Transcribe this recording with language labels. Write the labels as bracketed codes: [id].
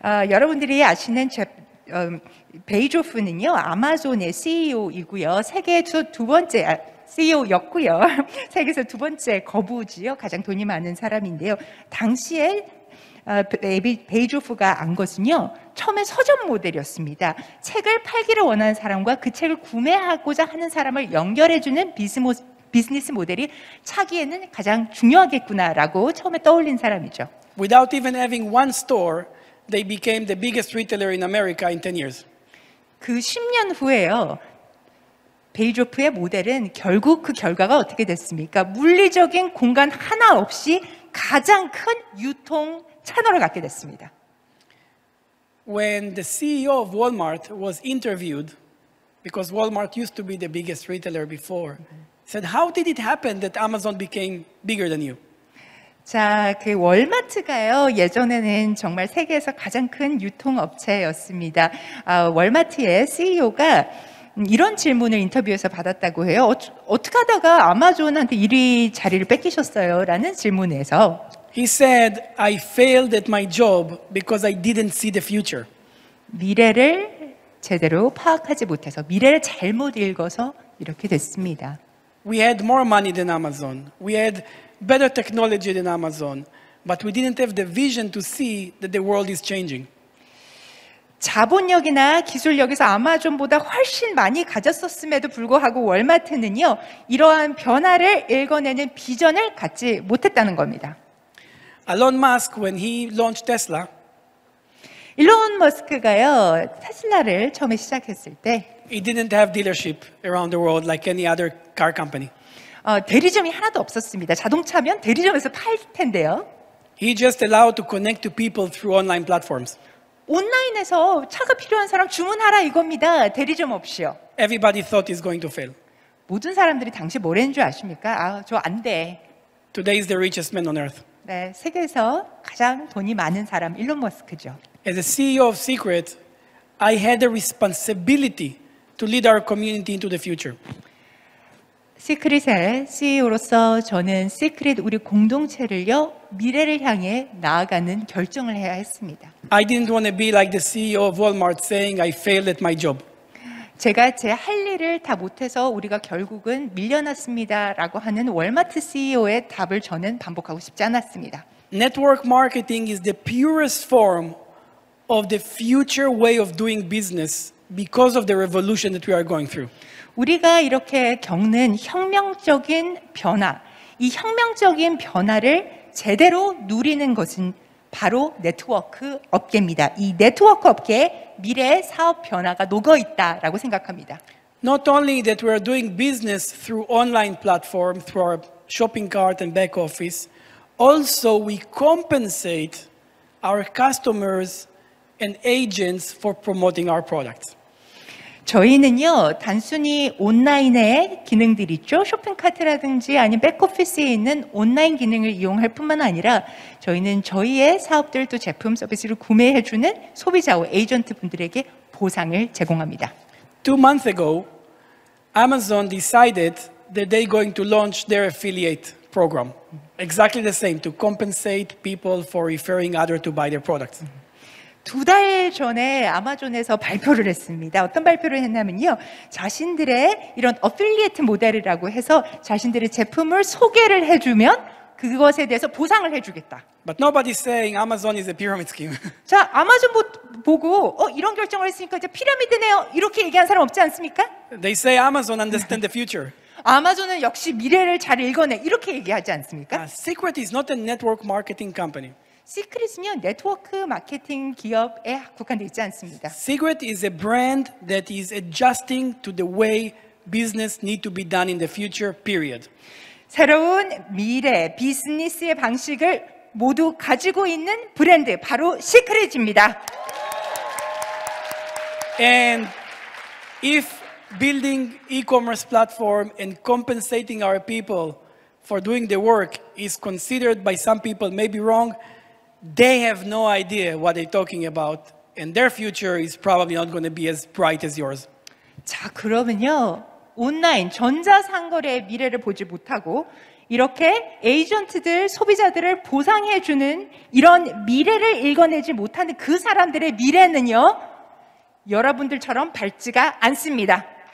[ko] 여러분들이 아시는 베이조프는요, 아마존의 CEO이고요. 세계에서 두 번째 CEO였고요. 세계에서 두 번째 거부지요. 가장 돈이 많은 사람인데요. 당시에 베이조프가 안 것은요, 처음에 서점 모델이었습니다. 책을 팔기를 원하는 사람과 그 책을 구매하고자 하는 사람을 연결해주는 비즈니스 모델이 차기에는 가장 중요하겠구나라고 처음에 떠올린 사람이죠. [en] Without even having one store, they became the biggest retailer in America in 10 years. [ko] 그 10년 후에요, 베이조프의 모델은 결국 그 결과가 어떻게 됐습니까? 물리적인 공간 하나 없이 가장 큰 유통 채널을 갖게 됐습니다. [en] When the CEO of Walmart was interviewed, because Walmart used to be the biggest retailer before, said, "How did it happen that Amazon became bigger than you?" [ko] 자, 그 월마트가요, 예전에는 정말 세계에서 가장 큰 유통업체였습니다. 월마트의 CEO가 이런 질문을 인터뷰에서 받았다고 해요. 어떻게 하다가 아마존한테 1위 자리를 뺏기셨어요? 라는 질문에서 [en] He said, "I failed at my job because I didn't see the future." [ko] 미래를 제대로 파악하지 못해서, 미래를 잘못 읽어서 이렇게 됐습니다. [en] We had more money than Amazon. We had better technology than Amazon, but we didn't have the vision to see that the world is changing. [ko] 자본력이나 기술력에서 아마존보다 훨씬 많이 가졌었음에도 불구하고 월마트는요, 이러한 변화를 읽어내는 비전을 갖지 못했다는 겁니다. [en] Elon Musk, when he launched Tesla, [ko] 일론 머스크가요, 테슬라를 처음에 시작했을 때 [en] he didn't have dealership around the world like any other car company. [ko] 대리점이 하나도 없었습니다. 자동차면 대리점에서 팔 텐데요. [en] He just allowed to connect to people through online platforms. [ko] 온라인에서 차가 필요한 사람 주문하라 이겁니다. 대리점 없이요. [en] Everybody thought he's going to fail. [ko] 모든 사람들이 당시 뭐라는 줄 아십니까? 저 안 돼. [en] Today is the richest man on earth. [ko] 네, 세계에서 가장 돈이 많은 사람 일론 머스크죠. [en] As a CEO of Secret, I had a responsibility to lead our community into the future. [ko] 시크릿의 CEO로서 저는 시크릿 우리 공동체를요, 미래를 향해 나아가는 결정을 해야 했습니다. [en] I didn't want to be like the CEO of Walmart saying I failed at my job. [ko] 제가 제 할 일을 다 못해서 우리가 결국은 밀려났습니다라고 하는 월마트 CEO의 답을 저는 반복하고 싶지 않았습니다. [en] Network marketing is the purest form of the future way of doing business because of the revolution that we are going through. [ko] 우리가 이렇게 겪는 혁명적인 변화, 이 혁명적인 변화를 제대로 누리는 것은 바로 네트워크 업계입니다. 이 네트워크 업계에 미래의 사업 변화가 녹아 있다라고 생각합니다. [en] Not only that we are doing business through online platform, through our shopping cart and back office, also we compensate our customers and agents for promoting our products. [ko] 저희는요, 단순히 온라인의 기능들 있죠. 쇼핑카트라든지 아니면 백오피스에 있는 온라인 기능을 이용할 뿐만 아니라 저희는 저희의 사업들 또 제품 서비스를 구매해주는 소비자와 에이전트 분들에게 보상을 제공합니다. [en] 2 months ago, Amazon decided that they're going to launch their affiliate program. Exactly the same, to compensate people for referring others to buy their products. [ko] 2달 전에 아마존에서 발표를 했습니다. 어떤 발표를 했냐면요, 자신들의 이런 어필리에이트 모델이라고 해서 자신들의 제품을 소개를 해주면 그것에 대해서 보상을 해주겠다. [en] But nobody's saying Amazon is a pyramid scheme. [ko] 자, 아마존 보고 이런 결정을 했으니까 이제 피라미드네요. 이렇게 얘기한 사람 없지 않습니까? [en] They say Amazon understands the future. [ko] 아마존은 역시 미래를 잘 읽어내. 이렇게 얘기하지 않습니까? [en] Secret is not a network marketing company. [ko] 시크릿은요, 네트워크 마케팅 기업에 국한되어 있지 않습니다. [en] Secret is a brand that is adjusting to the way business need to be done in the future, period. [ko] 새로운 미래 비즈니스의 방식을 모두 가지고 있는 브랜드, 바로 시크릿입니다. [en] And if building e-commerce platform and compensating our people for doing the work is considered by some people maybe wrong, they have no idea what they're talking about, and their future is probably not going to be as bright as yours. [ko] 자, 그러면요, 온라인 전자상거래의 미래를 보지 못하고 이렇게 에이전트들, 소비자들을 보상해주는 이런 미래를 읽어내지 못하는 그 사람들의 미래는요, 여러분들처럼 밝지가 않습니다.